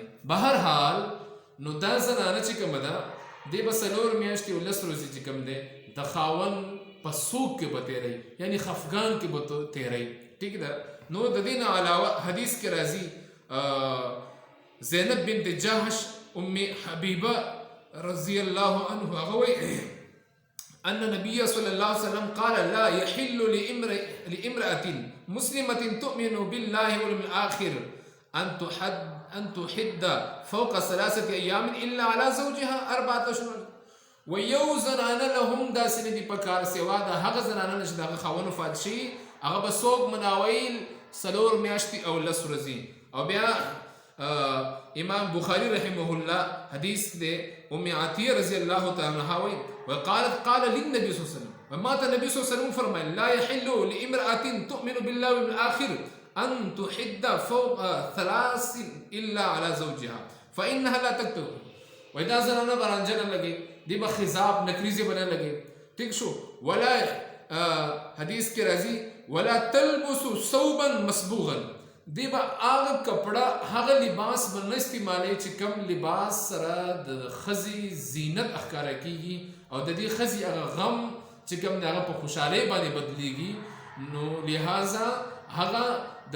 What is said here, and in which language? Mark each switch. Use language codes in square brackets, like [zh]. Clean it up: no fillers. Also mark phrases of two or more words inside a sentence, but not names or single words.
[ps] بهرحال نو دا زنانه چې کومه ده دی به 4 میاشتې او 10 ورځې چې کوم دی د خاوند په سوق کې به تېری، یعنی خفګان کې به تېری، ټیک ده. نو د دې نه علاوه حدیث کې راځي زینب بنت جهش ام حبیبه رضی الله عنه هغه وایي [ar] أن النبي صلى الله عليه وسلم قال لا يحل لامرأة مسلمة تؤمن بالله واليوم الآخر أن تحد فوق 3 أيام إلا على زوجها 4 أشهر. [ps] ويو زنانه لهم داسې نه دي په کار سوا د هغه زنانه نه چې د هغه خاوند وفات شي هغه به څوک مناویل 4 میاشتې او 10 ورځې. او بیا امام بخاری رحمه الله حدیث دی ام عطیه رضی الله تعالی عنها وایي [ar] وقالت قال للنبي صلى الله عليه وسلم، ومات النبي صلى الله عليه وسلم فرمایل لا يحل لامرأة تؤمن بالله واليوم الآخر أن تحد فوق 3 إلا على زوجها فإنها لا تكتب [ps] وای دا زنانه به رانجه نه لګي دی به خضاب نکریزې به نه لګي ټیک شو ولا حدیث کې راځي [ar] ولا تلبسوا ثوبا مسبوغا [ps] دی به هغه کپړه هغه لباس به نه استعمالوي چې کم لباس سره د ښځې زینت ښکاره کیږي او د دې ښځې هغه غم چې کم د هغه په خوشحالۍ باندې بدلیږي نو لہذا هغه د